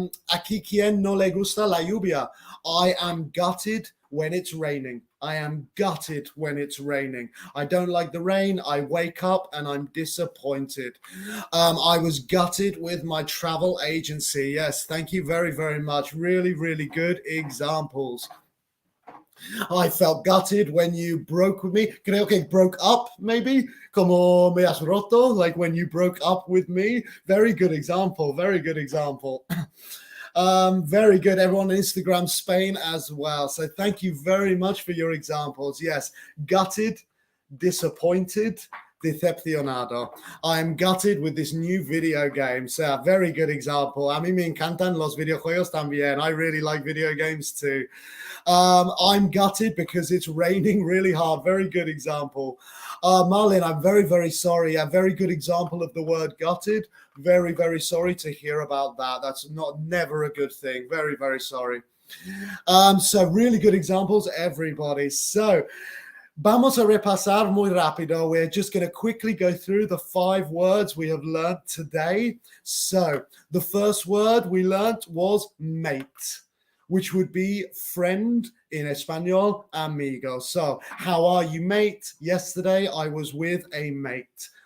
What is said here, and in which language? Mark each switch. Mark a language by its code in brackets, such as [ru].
[es] Aquí quien no le gusta la lluvia. [en] I am gutted when it's raining. I am gutted when it's raining. I don't like the rain. I wake up and I'm disappointed. I was gutted with my travel agency. Yes, thank you very, very much. Really, really good examples. I felt gutted when you broke with me. [es] Creo que [en] broke up, maybe. [es] Como me has roto, [en] like when you broke up with me. Very good example. Very good example. Very good, everyone on Instagram Spain as well. So thank you very much for your examples. Yes, gutted, disappointed, decepcionado. I am gutted with this new video game. So, very good example. [es] A mí me encantan los videojuegos también. [en] I really like video games too. I'm gutted because it's raining really hard. Very good example. Marlin, I'm very, very sorry. A very good example of the word gutted. Very, very sorry to hear about that. That's never a good thing. Very, very sorry. So really good examples, everybody. [es] So vamos a repasar muy rápido. [en] We're just going to quickly go through the 5 words we have learned today. So the first word we learned was mate, which would be friend in Espanol, amigo. So how are you, mate? Yesterday I was with a mate.